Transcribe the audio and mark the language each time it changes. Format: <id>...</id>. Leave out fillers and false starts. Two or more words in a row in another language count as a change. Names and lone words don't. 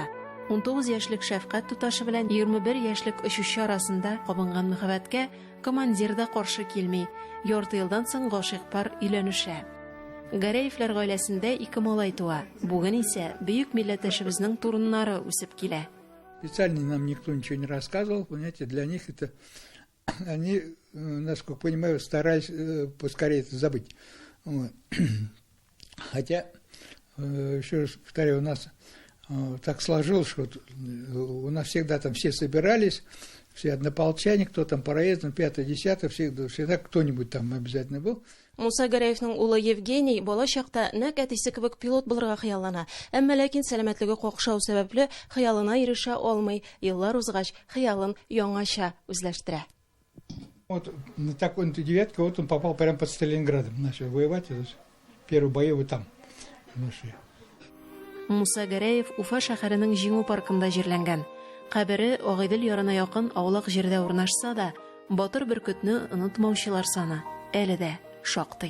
<tt>19 яшьлек шәфкать туташы белән 21 яшьлек очучы арасында кабынган мәхәббәткә командир да каршы килми. Ярты елдан соң гашыйк пар өйләнешә. Гәрәевләр гаиләсендә 2 малай туа. Бүген исә бөек милләттәшебезнең турыннары үсеп килә.</tt> <ru>Специально нам никто ничего не рассказывал, понимаете, для них это, они, насколько понимаю, старались поскорее это забыть. Вот. Хотя, еще раз повторяю, у нас так сложилось, что у нас всегда там все собирались, все однополчане, кто там по проездам, 5-10, всегда кто-нибудь там обязательно был.</ru> <tt>Муса Гәрәевнең улы Евгений балачакта нәкъ әтисе кебек пилот булырга хыяллана. Әмма ләкин сәламәтлеге какшау сәбәпле хыялына ирешә алмый. Еллар узгач, хыялын яңача үзләштерә.</tt> <ru>Вот на такой-то девятке вот он попал прямо под Сталинградом, начал воевать, первые бои вот там нашли.</ru> <tt>Муса Гәрәев Уфа шәһәренең Җиңү паркында җирләнгән. Кабере Агыйдел ярына якын аулак җирдә урнашса да, Батыр Бөркетне онытмаучылар саны әле дә шактый.</tt>